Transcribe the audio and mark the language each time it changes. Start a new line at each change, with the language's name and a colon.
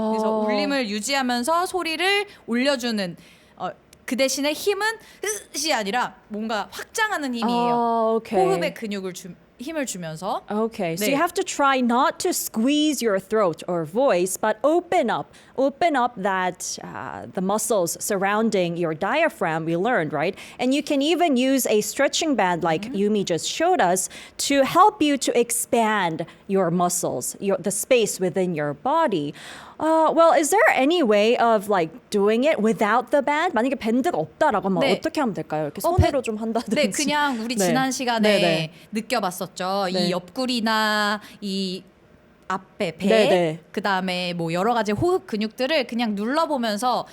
Korean: 그래서 울림을 유지하면서 소리를 올려주는 그 대신에 힘은 이 아니라 뭔가 확장하는 힘이에요.
English: Okay.
Korean: 호흡의 근육을 힘을 주면서.
English: Okay, so
Korean: 네.
English: you have to try not to squeeze your throat or voice, but open up that the muscles surrounding your diaphragm. We learned, right? And you can even use a stretching band, like Yumi just showed us, to help you to expand your muscles, the space within your body. Well, is there any way of like doing it without the band?
Korean: 만약에 밴드가 없다라고 하면 네. 어떻게 하면 될까요? 이렇게 손으로 좀 한다든지. 네, 그냥 우리 네. 지난 시간에 네, 네. 느껴봤었죠. 네. 이 옆구리나 이 앞에 배, 네, 네. 그 다음에 뭐 여러 가지 호흡 근육들을 그냥 눌러보면서